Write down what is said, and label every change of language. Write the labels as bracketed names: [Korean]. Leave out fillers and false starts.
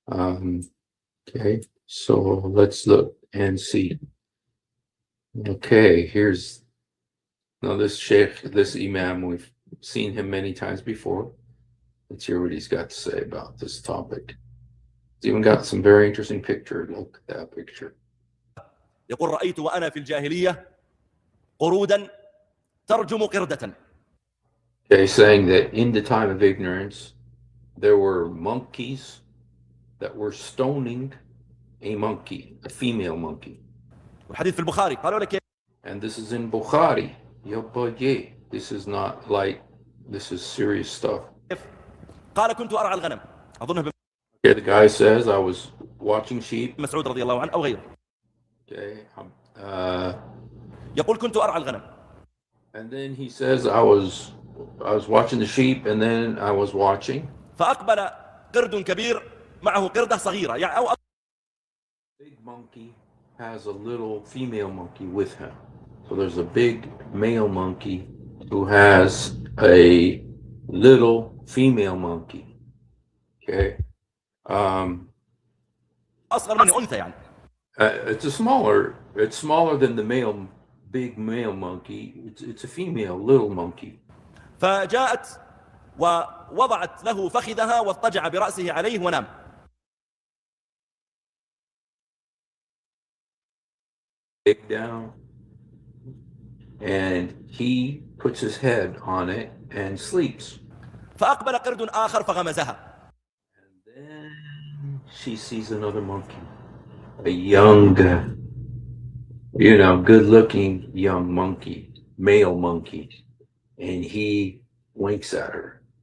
[English] Okay, so let's look and see. Okay, here's now this sheikh, this imam. We've seen him many times before. Let's hear what he's got to say about this topic. He's even got some very interesting picture. Look at that picture. [Arabic] يقول رأيت وأنا في الجاهلية قرودا ترجم قردة. [English] Okay, saying that in the time of ignorance, there were monkeys that were stoning a monkey, a female monkey. [Arabic] والحديث في البخاري قالوا لك [English] And this is in Bukhari. This is not like, this is serious stuff. [Arabic] قال كنت أرعى الغنم أظنه [English] Okay, the guy says, I was watching sheep. [Arabic] مسعود رضي الله عنه أو غيره. [English] Okay. [Arabic] يقول كنت أرعى الغنم. [English] And then he says, I was watching the sheep, and then I was watching. [Arabic] فأقبل قرد كبير معه قردة صغيرة يعني أو [English] Big monkey has a little female monkey with him. So there's a big male monkey who has a little female monkey. Okay. [Arabic] أصغر من أنثى يعني. [English] It's smaller than the big male monkey. It's a female little monkey. [Arabic] فجاءت ووضعت له فخذها واضطجع برأسه عليه ونام. [English] Down, and he puts his head on it and sleeps. [Arabic] فأقبل قرد آخر فغمزها. [English] And then she sees another monkey, a young, good-looking young monkey, male monkey, and he winks at her.